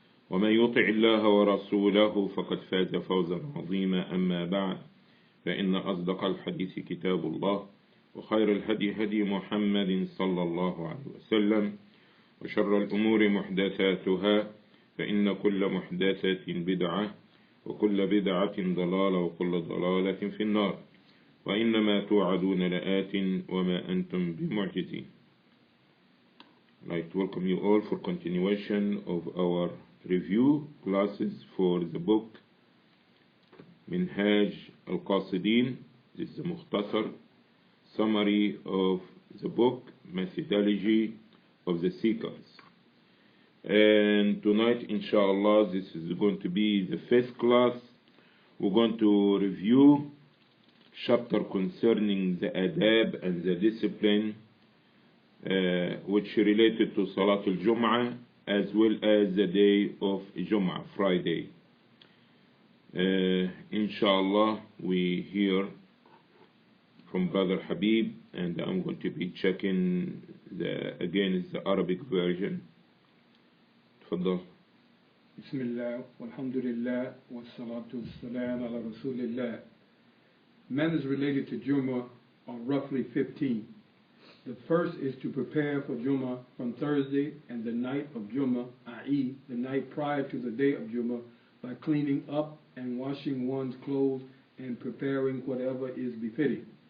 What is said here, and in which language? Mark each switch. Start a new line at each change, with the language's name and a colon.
Arabic: ومن يطع الله ورسوله فقد فاز فوزا عظيما أما بعد فإن أصدق الحديث كتاب الله وخير الهدي هدي محمد صلى الله عليه وسلم وشر الأمور محدثاتها فإن كل محدثة بدعة وكل بدعة ضلالة وكل ضلالة في النار وإنما توعدون لآت وما أنتم بمعجزين.
English: I'd like to welcome you all for continuation of our review classes for the book Minhaj al-Qasidin. This is a mukhtasar summary of the book, methodology of the seekers. And tonight, inshallah, this is going to be the first class. We're going to review chapter concerning the adab and the discipline which related to Salatul Jumu'ah as well as the day of Jumu'ah, Friday. Inshallah, we hear from Brother Habib, and I'm going to be checking again the Arabic version.
Arabic: تفضل. بسم الله والحمد لله والصلاة والسلام على رسول الله.
English: Manners related to Jumu'ah are roughly 15. The first is to prepare for Jumu'ah from Thursday and the night of Jumu'ah, i.e. the night prior to the day of Jumu'ah, by cleaning up and washing one's clothes and preparing whatever is befitting.